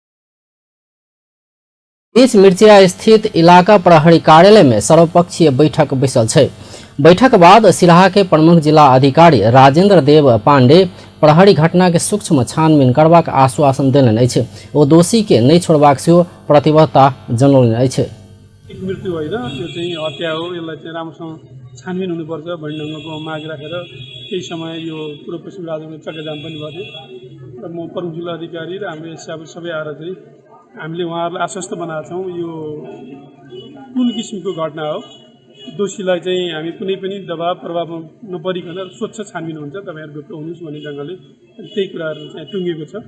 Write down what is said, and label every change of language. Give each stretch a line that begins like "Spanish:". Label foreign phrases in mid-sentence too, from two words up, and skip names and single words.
Maithili: इस मिर्चिया स्थित इलाका प्रहरी कार्यालय में सर्वपक्षीय बैठक बैसल छै। बैठक बाद सिराहा के प्रमुख जिला अधिकारी राजेंद्र देव पांडे प्रहरी घटना के सूक्ष्म छानबीन करबाक आश्वासन देलनि अछि। ओ दोषी के नहीं छोड़बाक सेहो प्रतिबद्धता जनौलनि अछि।
Nepali: मृत्यु होइन, यो चाहिँ हत्या हो, यसलाई चाहिँ राम्रोसँग छानबिन हुनुपर्छ भन्ने ढङ्गको माग राखेर केही समय यो पूर्व पश्चिम राज्यमा चक्काजाम पनि भयो। र म प्रमुख जिल्ला अधिकारी र हाम्रो स्टाफ सबै आएर चाहिँ हामीले उहाँहरूलाई आश्वस्त बनाएका छौँ यो कुन किसिमको घटना हो, दोषीलाई चाहिँ हामी कुनै पनि दबाव प्रभावमा नपरिकन स्वच्छ छानबिन हुन्छ, तपाईँहरू ढुक्क हुनुहोस् भन्ने ढङ्गले त्यही कुराहरू चाहिँ टुङ्गिएको छ।